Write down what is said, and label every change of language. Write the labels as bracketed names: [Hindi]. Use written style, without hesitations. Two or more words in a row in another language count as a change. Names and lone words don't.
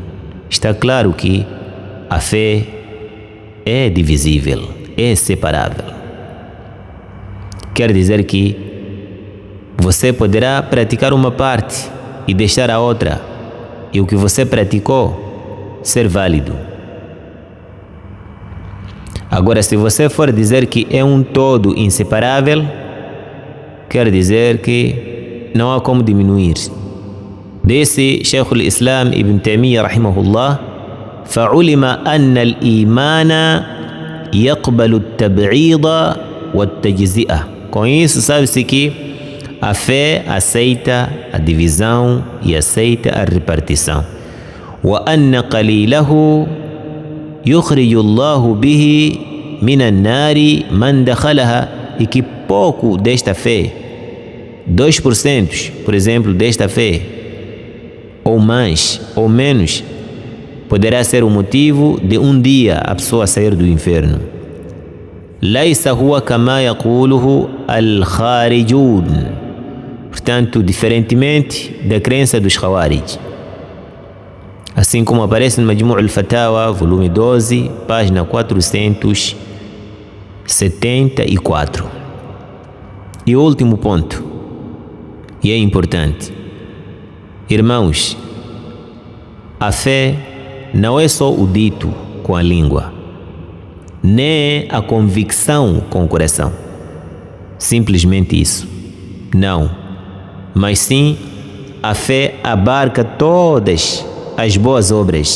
[Portuguese] Está claro que a fé é divisível, é separável. Quer dizer que você poderá praticar uma parte e deixar a outra, e o que você praticou ser válido. Agora, se você for dizer que é um todo inseparável, quer dizer que não há como diminuir. Disse Sheikh al-Islam Ibn Taymiyyah rahimahullah: [Arabic] فعلم أن الإيمان يقبل التبعيض والتجزئة. [Portuguese] Com isso sabe-se que a fé aceita a divisão e aceita a repartição. [Arabic] وأن قليله يخرج الله به من النار من دخلها. [Portuguese] E que pouco desta fé, 2%, por exemplo, desta fé, ou mais ou menos, poderá ser o motivo de um dia a pessoa sair do inferno. [Arabic] ليس هو كما يقوله الخارجون. [Portuguese] Portanto, diferentemente da crença dos Khawarij. assim como aparece no Majmu' al-Fatawa, volume 12, página 474. E o último ponto, e é importante, irmãos, a fé não é só o dito com a língua, nem a convicção com o coração, simplesmente isso, não, mas sim a fé abarca todas as boas obras.